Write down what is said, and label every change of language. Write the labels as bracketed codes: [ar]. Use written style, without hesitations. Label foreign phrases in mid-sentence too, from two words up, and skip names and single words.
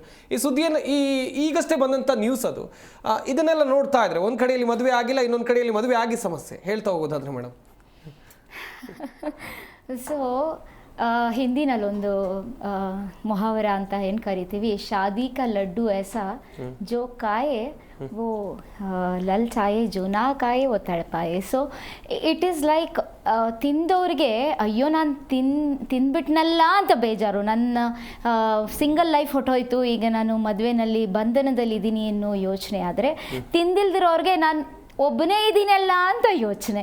[kn] ಈ ಸುದ್ದಿಯನ್ನು ಈಗಷ್ಟೇ ಬಂದಂತ ನ್ಯೂಸ್ ಅದು. ಇದನ್ನೆಲ್ಲ ನೋಡ್ತಾ ಇದ್ರೆ ಒಂದ್ ಕಡೆಯಲ್ಲಿ ಮದುವೆ ಆಗಿಲ್ಲ, ಇನ್ನೊಂದ್ ಕಡೆಯಲ್ಲಿ ಮದುವೆ ಆಗಿ ಸಮಸ್ಯೆ. ಹೇಳ್ತಾ ಹೋಗೋದಾದ್ರೆ ಮೇಡಮ್. ಸೊ ಹಿಂದಿನಲ್ಲೊಂದು ಮೊಹಾವರ ಅಂತ ಏನು ಕರಿತೀವಿ, [hi] शादी का लड्डू ऐसा जो खाए वो ललचाए जो ना खाए वो तड़पाए. [en] so it is like [kn] ತಿಂದವ್ರಿಗೆ ಅಯ್ಯೋ ನಾನು ತಿಂದ್ಬಿಟ್ನಲ್ಲ ಅಂತ ಬೇಜಾರು, ನನ್ನ [en] single life [kn] ಹೊಟ್ಟೋಯ್ತು, ಈಗ ನಾನು ಮದುವೆನಲ್ಲಿ ಬಂಧನದಲ್ಲಿದ್ದೀನಿ ಅನ್ನೋ ಯೋಚನೆ. ಆದರೆ ತಿಂದಿಲ್ದಿರೋರಿಗೆ ನಾನು ಒಬ್ಬನೇ ಇದ್ದೀನಲ್ಲ ಅಂತ ಯೋಚನೆ.